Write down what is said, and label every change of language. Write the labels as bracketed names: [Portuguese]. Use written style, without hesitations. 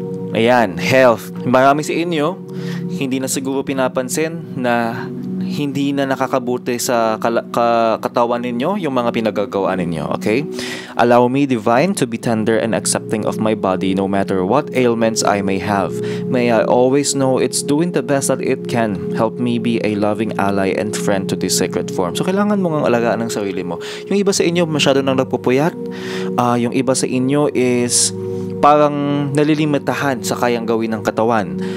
[Filipino] Ayan, health. Marami sa inyo, hindi na siguro pinapansin na hindi na nakakabuti sa katawan ninyo yung mga pinagagawa ninyo, okay? [English] Allow me, Divine, to be tender and accepting of my body no matter what ailments I may have. May I always know it's doing the best that it can. Help me be a loving ally and friend to this sacred form. [Filipino] So, kailangan mo ngang alagaan ng sarili mo. Yung iba sa inyo, masyado nang nagpupuyat. Yung iba sa inyo is parang nalilimitahan sa kayang gawin ng katawan.